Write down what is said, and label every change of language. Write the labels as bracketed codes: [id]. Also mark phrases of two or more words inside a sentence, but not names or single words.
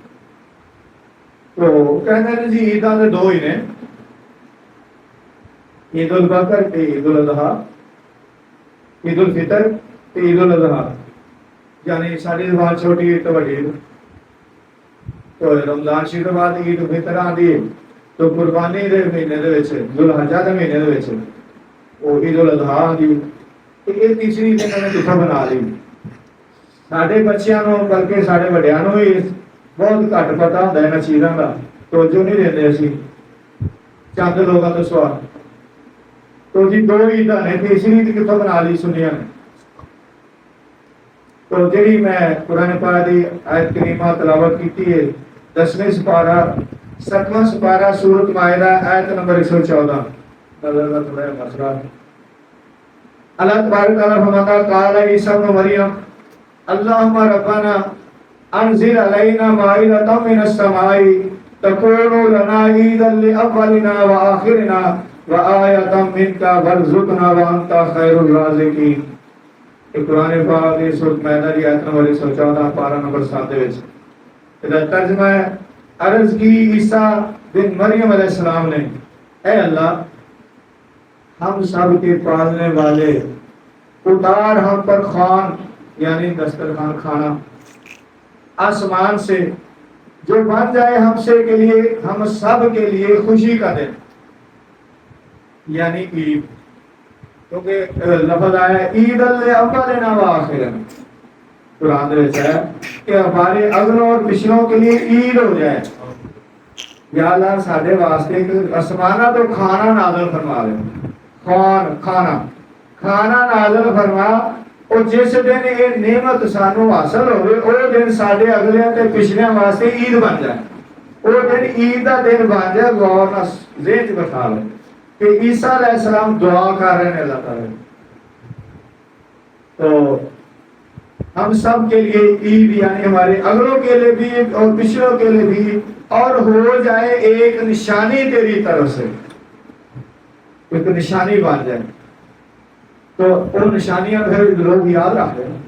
[pa] تو کہتے ہیں جی عیداں تو دو ہی نے، عید البکر تے عید الاضحیٰ، عید الفطر تے عید الاضحیٰ، یعنی ساری زبان چھوٹی عید تو بڑی عید۔ [ur] تو رمضان شریف کے بعد عید الفطر آتی ہے، تو [pa] قربانی دے مہینے دے وچ ذوالحجہ دے مہینے دے وچ [ur] وہ عید الاضحیٰ آتی، یہ تیسری دن انہوں نے کتوں بنا لی۔ [pa] سارے بچیاں نو بلکہ سارے وڈیاں نو ہی بہت گھٹ پتہ ہوتا ہے انہاں چیزاں کا، توجہ نہیں دیندے اسی چند لوگوں تو سوا۔ تو جی دو عیداں نے، تیسری عید کتوں بنا لی سنیاں نے۔ تو جڑی میں قرآن پاک دی آیت کریمہ تلاوت کیتی ہے 10ویں سپارہ 7واں سپارہ سورۃ مائدہ آیت نمبر 114، اللہ تبارک تعالیٰ فرماتا ہے [ar] قال عیسیٰ ابن مریم اللہم ربنا انزل علینا مائدۃ من السماء تکون لنا عیدا لأولنا وآخرنا وآیۃ منک وارزقنا وانت خیر الرازقین۔ [ur] یہ قرآن پاک کی سورۃ مائدہ کی آیت نمبر 114 پارہ نمبر 7 [pa] دے وچ [ur] یہ ترجمہ ہے۔ عرض کی عیسیٰ بن مریم علیہ السلام نے، اے اللہ ہم سب کے پالنے والے، اتار ہم پر خوان یعنی دسترخوان کھانا آسمان سے جو بن جائے ہم سے کے لیے، ہم سب کے لیے خوشی کا دن یعنی عید، کیونکہ لفظ آیا ہے [ar] عید لأولنا وآخرنا، [pa] قرآن دے وچ [ur] ہے کہ ہمارے اگلوں اور پچھلوں کے لیے عید ہو جائے۔ [pa] یا اللہ ساڈے واسطے آسمانہ تو کھانا نازل فرما دے، کھانا نازل فرما، اور جس دن یہ نعمت سانو حاصل ہوئے وہ دن ساڈے اگلے تے پچھلے واسطے عید بن جائے، وہ دن عید کا دن بن جائے۔ غور نال ذہن چ بٹھا لو [ur] کہ عیسیٰ علیہ السلام دعا کر رہے ہیں اللہ تعالیٰ، تو ہم سب کے لیے عید یعنی ہمارے اگلوں کے لیے بھی اور پچھلوں کے لیے بھی، اور ہو جائے ایک نشانی تیری طرف سے، ایک نشانی بن جائے تو وہ نشانیاں پھر لوگ یاد رکھتے ہیں.